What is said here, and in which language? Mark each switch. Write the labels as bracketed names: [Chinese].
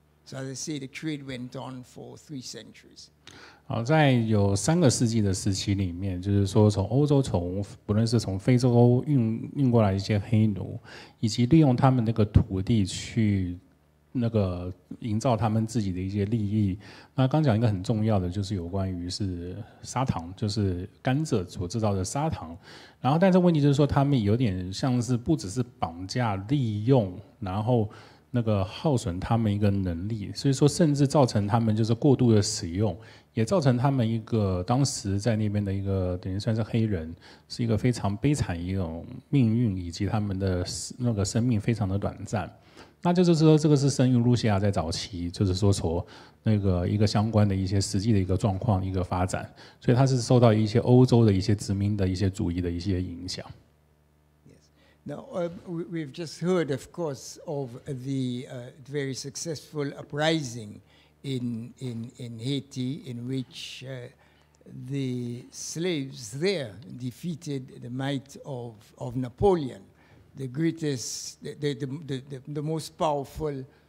[English] So as I say, the trade went on for 3 centuries. [Chinese] 好，在有3个世纪的时期里面，就是说从欧洲不论是从非洲运过来一些黑奴，以及利用他们那个土地去那个营造他们自己的一些利益。那刚讲一个很重要的就是有关于是砂糖，就是甘蔗所制造的砂糖。然后但是问题就是说他们有点像是不只是绑架利用，然后那个耗损他们一个能力，所以说甚至造成他们就是过度的使用，也造成他们一个当时在那边的一个等于算是黑人，是一个非常悲惨一种命运，以及他们的那个生命非常的短暂。那就是说，这个是圣路西亚在早期，就是说从那个一个相关的一些实际的一个状况一个发展，所以它是受到一些欧洲的一些殖民的一些主义的一些影响。 [English] Now, we've just heard, of course, of the very successful uprising in Haiti, in which the slaves there defeated the might of Napoleon, the greatest, the most powerful.